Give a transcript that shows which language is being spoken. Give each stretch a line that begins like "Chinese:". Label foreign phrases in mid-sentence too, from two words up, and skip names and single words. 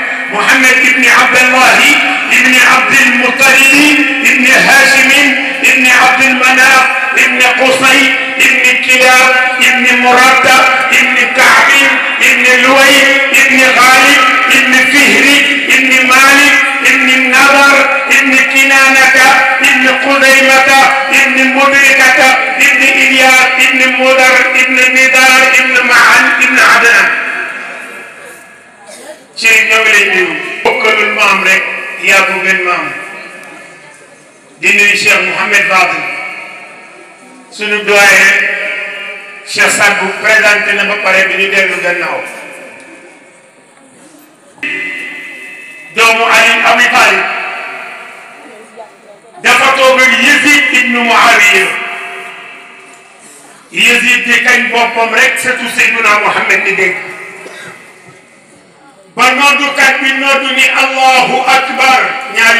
Arabic: محمد ابن عبد الله ابن عبد المطلب ابن هاشم ابن المناف ابن قصي ابن كلاب ابن مرد ابن كعب ابن لؤي ابن غالب ابن فهر ابن مالك ابن النضر ابن كنانة ابن خزيمة ابن مدركة ابن إلياس ابن مدر ابن ندار ابن معن ابن عدنان
Wolof: شيخ ñoo bokkalul maam rek yaa ko gën maam di nuyu Cheikh Mouhamed Fadel sunu doyen Cheikh Sadbou présenté na ba pare bi ñu dellu gannaaw doomu Ali Abi Talib dafa toog ak Yazid ibnu Muawiya Yazid di kañ boppam rek surtout Seydina Mouhamed di dégg ba noddukat bi noddu ni
Arabic: الله أكبر
Wolof: ñaari